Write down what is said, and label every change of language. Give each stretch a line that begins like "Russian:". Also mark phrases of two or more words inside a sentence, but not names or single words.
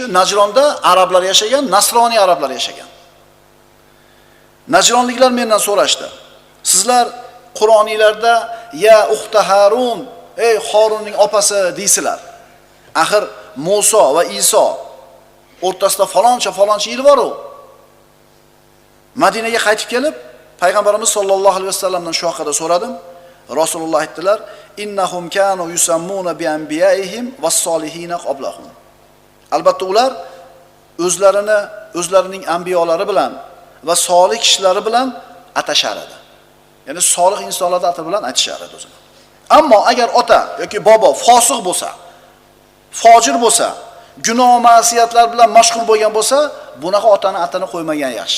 Uzbek: Najronda arablar yashagan, nasroniy arablar yashagan. Najronliklar mendan so'rashdi: "Sizlar Qur'oniylarda
Arabic: يا أخت هارون,
Uzbek: ey Harunning opasi deysizlar. Axir Musa va Iso o'rtasida faloncha yil bor-ku." Madinaga qaytib kelib, payg'ambarimiz
Arabic: صلى الله عليه وسلم
Uzbek: shu haqida so'radim. Rasululloh aytdilar:
Arabic: "إنهم كانوا يسمون بأنبيائهم والصالحين قبلهم."
Uzbek: Albatta ular o'zlarining anbiyolari bilan va solih kishilari bilan atashar edi. Ya'ni solih insonlar ati bilan atashar edi o'zini. Ammo agar ota yoki bobo fosiq bo'lsa, fojir bo'lsa, gunoh ma'siyatlar bilan mashg'ul bo'lgan bo'lsa, bunaqa otani atini qo'ymagan yaxshi.